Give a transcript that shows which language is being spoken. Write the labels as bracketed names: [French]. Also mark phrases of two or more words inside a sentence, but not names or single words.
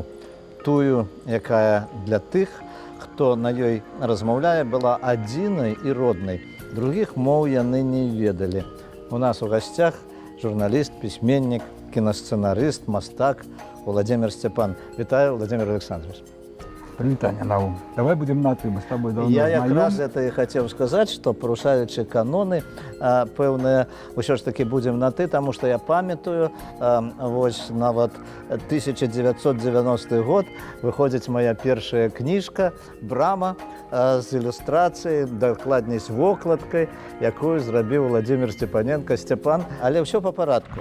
[Belarusian] Тую, якая для тых, хто на ёй размаўляе, была адзінай і роднай. Другіх моў яны не ведалі». У нас у гасцях журналіст, пісьменнік, кінасцэнарыст, мастак Владимир Степан. Вітаю, Владимир Александрович. [Ukrainian] Привітання, Наум. [Russian] Давай будем на «ты», мы с тобой давно [Belarusian] Я [Ukrainian] знайомі. [Belarusian] якраз это і хацеў сказаць, што парушаючы каноны пэўныя, ўсё ж такі будзем на «ты», таму што я памятаю, вось нават 1990 год выходзіць моя першая кніжка «Брама» з ілюстрацыяй, дакладней з вокладкай, якую зрабіў Владимир Степаненко Степан, але ўсё па парадку.